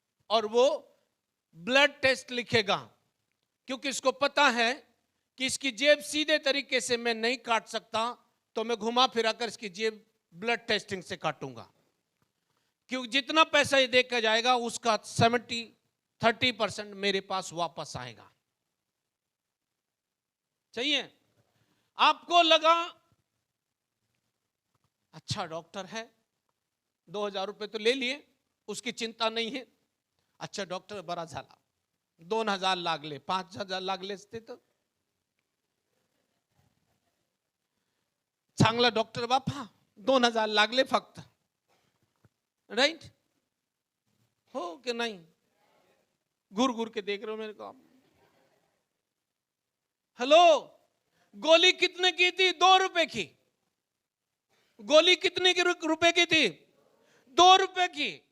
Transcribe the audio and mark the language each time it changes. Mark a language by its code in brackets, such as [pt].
[hi] और वो blood test लिखेगा, क्योंकि इसको पता है कि इसकी जेब सीधे तरीके से मैं नहीं काट सकता, तो मैं घुमा फिरा कर इसकी जेब ब्लड टेस्टिंग से काटूंगा, क्योंकि जितना पैसा ये देकर जाएगा उसका 30% मेरे पास वापस आएगा। चाहिए? आपको लगा अच्छा डॉक्टर है, 2000 रुपए तो ले लिए, उसकी चिंता नहीं है। [mr] अच्छा डॉक्टर बरा झाला, 2000 लागले, 5000 लागले असते तर चांगला डॉक्टर बापा, 2000 लागले फक्त, राइट? [hi] हो कि नहीं? घूर घूर के देख रहे हो मेरे को आप। हेलो, गोली कितने की थी? 2 रुपए की। गोली कितने की रुपए की थी? 2 रुपए की।